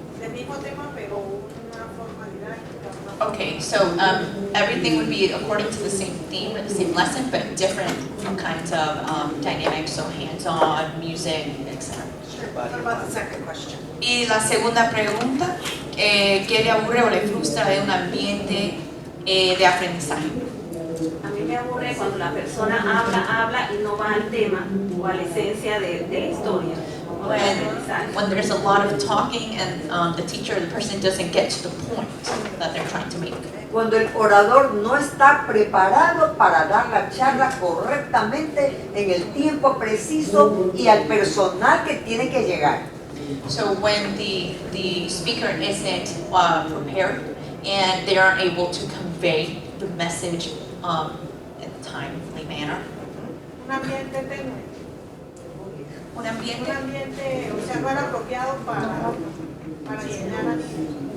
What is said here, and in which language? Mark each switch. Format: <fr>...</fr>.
<es>El mismo tema, pero una formalidad.</es> <en>Okay, so everything would be according to the same theme or the same lesson, but different kinds of dynamics, so hands-on, music, etc. What about the second question?</en> <es>Y la segunda pregunta, ¿qué le aburre o le frustra de un ambiente de aprendizaje? A mí me aburre cuando la persona habla y no va al tema o a la esencia de la historia. O del aprendizaje.</es> <en>When there's a lot of talking and the teacher or the person doesn't get to the point that they're trying to make.</en> <es>Cuando el orador no está preparado para dar la charla correctamente en el tiempo preciso y al personal que tiene que llegar.</es> <en>So when the speaker isn't prepared and they aren't able to convey the message in a timely manner.</en> <es>Un ambiente tenue. Un Un ambiente. ambiente, o sea, no era apropiado para enseñar a niños.</es>